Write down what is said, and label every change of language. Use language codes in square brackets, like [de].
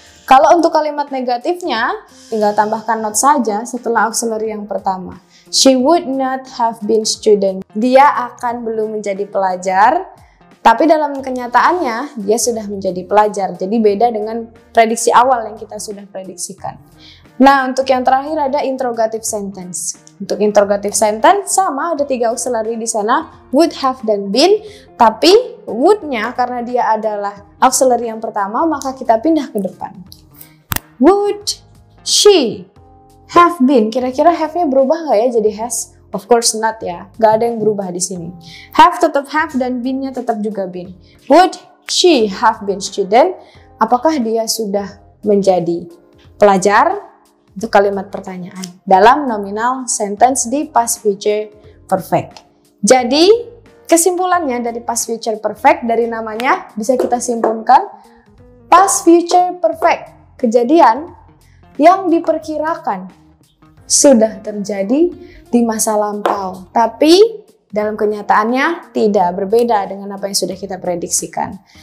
[id] Kalau untuk kalimat negatifnya, tinggal tambahkan not saja setelah auxiliary yang pertama. [en] She would not have been student. [id] Dia akan belum menjadi pelajar, tapi dalam kenyataannya dia sudah menjadi pelajar. Jadi beda dengan prediksi awal yang kita sudah prediksikan. Nah, untuk yang terakhir ada interrogative sentence. Untuk interrogative sentence sama ada 3 auxiliary di sana, would, have, dan been. Tapi would-nya karena dia adalah auxiliary yang pertama, maka kita pindah ke depan. [en] Would she have been? [id] Kira-kira have-nya berubah nggak ya jadi has? [en] Of course not [id] ya, gak ada yang berubah di sini. Have tetap have dan been-nya tetap juga been. [en] Would she have been student? [id] Apakah dia sudah menjadi pelajar? Itu kalimat pertanyaan dalam nominal sentence di past future perfect. Jadi kesimpulannya dari past future perfect dari namanya bisa kita simpulkan past future perfect, kejadian yang diperkirakan sudah terjadi di masa lampau, tapi dalam kenyataannya tidak berbeda dengan apa yang sudah kita prediksikan.